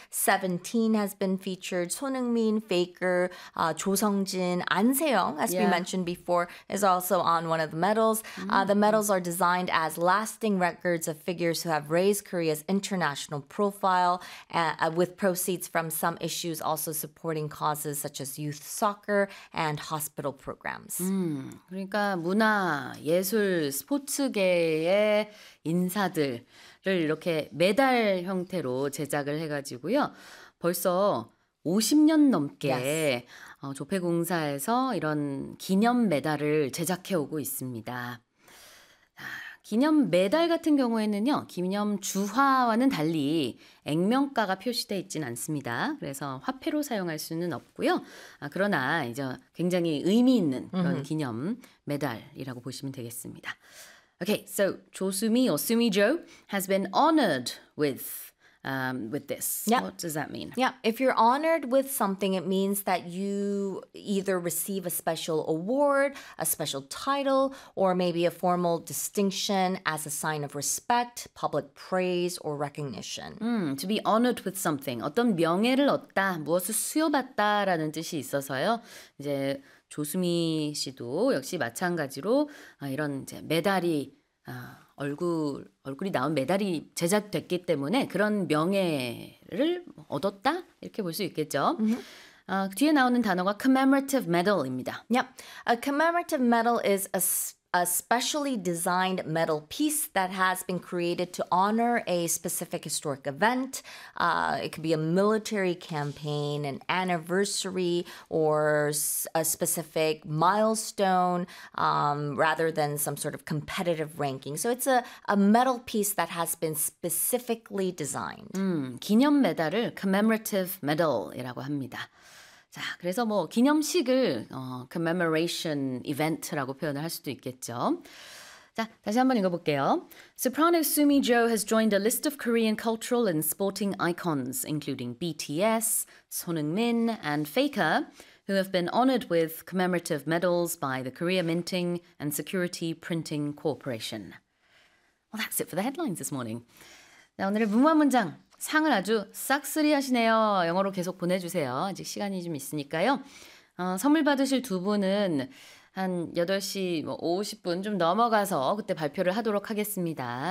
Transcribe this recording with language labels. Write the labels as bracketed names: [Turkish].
[English] Seventeen has been featured, Son Heung-min, Faker, Cho Sung-jin, An Se-young, as we mentioned before, is also on one of the medals. The medals are designed as lasting records of figures who have raised Korea's international profile, with proceeds from some issues also supporting causes such as youth soccer and hospital programs. [Korean] 그러니까 문화, 예술, 스포츠계의 인사들을 이렇게 메달 형태로 제작을 해가지고요. 벌써 50년 넘게 조폐공사에서 이런 기념 메달을 제작해 오고 있습니다. 기념 메달 같은 경우에는요, 기념 주화와는 달리 액면가가 표시되어 있진 않습니다. 그래서 화폐로 사용할 수는 없고요. 그러나 이제 굉장히 의미 있는 그런 기념 메달이라고 보시면 되겠습니다. [English] Okay, so 조수미 or Sumi Jo has been honored with this. Yep. What does that mean? Yeah, if you're honored with something, it means that you either receive a special award, a special title, or maybe a formal distinction as a sign of respect, public praise, or recognition. To be honored with something. [Korean] 어떤 명예를 얻다, 무엇을 수여받다라는 뜻이 있어서요. 이제 조수미 씨도 역시 마찬가지로 이런 이제 메달이 얼굴이 나온 메달이 제작됐기 때문에 그런 명예를 얻었다 이렇게 볼 수 있겠죠. Mm-hmm. 뒤에 나오는 단어가 [English] commemorative medal [Korean] 입니다. [English] Yep, a commemorative medal is a specially designed metal piece that has been created to honor a specific historic event. It could be a military campaign, an anniversary, or a specific milestone, rather than some sort of competitive ranking. So it's a metal piece that has been specifically designed. [Korean] 기념 메달을 [English] commemorative medal [Korean] 이라고 합니다. 자, 그래서 뭐 기념식을 [English] commemoration event [Korean] 라고 표현을 할 수도 있겠죠. 자, 다시 한번 읽어볼게요. [English] Soprano Sumi Jo has joined a list of Korean cultural and sporting icons, including BTS, Son Heung-min, and Faker, who have been honored with commemorative medals by the Korea Minting and Security Printing Corporation. Well, that's it for the headlines this morning. [Korean] 자, 오늘의 문화 문장. 상을 아주 싹쓸이 하시네요. 영어로 계속 보내주세요. 아직 시간이 좀 있으니까요. 선물 받으실 두 분은 한 8시 50분 좀 넘어가서 그때 발표를 하도록 하겠습니다.